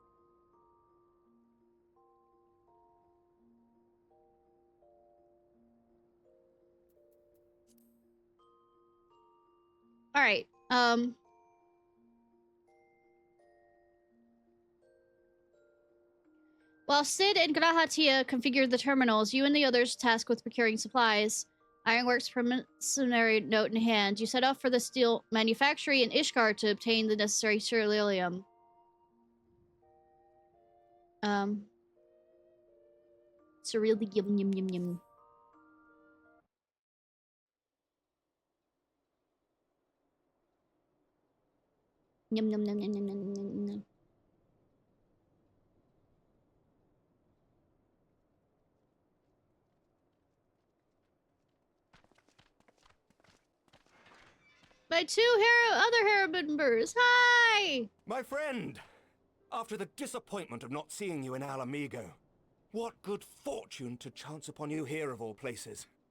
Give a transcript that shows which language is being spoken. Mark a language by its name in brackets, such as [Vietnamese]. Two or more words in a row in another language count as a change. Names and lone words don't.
[English] Alright, while Sid and Grahatia configured the terminals, you and the others tasked with procuring supplies. Ironworks preliminary note in hand, you set off for the steel manufactory in Ishgard to obtain the necessary ceruleum. Ceruleum, yum, yum, yum, yum. Yum, yum, yum, yum, yum, yum, yum, yum. My two other Hera members. Hi! My friend! After the disappointment of not seeing you in Alamigo, what good fortune to chance upon you here of all places.